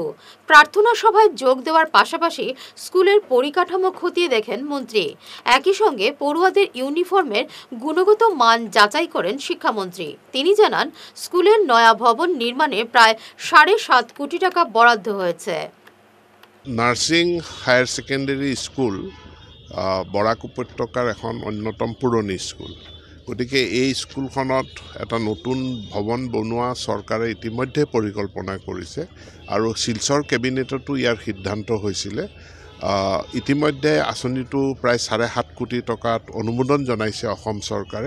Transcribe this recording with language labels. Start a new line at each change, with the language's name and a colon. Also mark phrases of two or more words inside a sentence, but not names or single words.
Bangla: প্রার্থনা সভায় যোগ দেওয়ার পাশাপাশি স্কুলের পরিকাঠামো খতিয়ে দেখেন মন্ত্রী। একই সঙ্গে পড়ুয়াদের ইউনিফর্মের গুণগত মান যাচাই করেন শিক্ষামন্ত্রী। তিনি জানান, স্কুলের নয়া ভবন নির্মাণে প্রায় 7.5 কোটি টাকা বরাদ্দ হয়েছে।
Assamese: নার্সিং হায়ার সেকেন্ডারি স্কুল বৰাক উপত্যকাৰ এখন অন্যতম পুৰণি স্কুল। গতিকে এই স্কুলখনত এটা নতুন ভৱন বনোৱা চৰকাৰে ইতিমধ্যে পৰিকল্পনা কৰিছে আৰু শিলচৰ কেবিনেটতো ইয়াৰ সিদ্ধান্ত হৈছিলে। ইতিমধ্যে আঁচনিটো প্ৰায় 7.5 কোটি টকাত অনুমোদন জনাইছে অসম চৰকাৰে।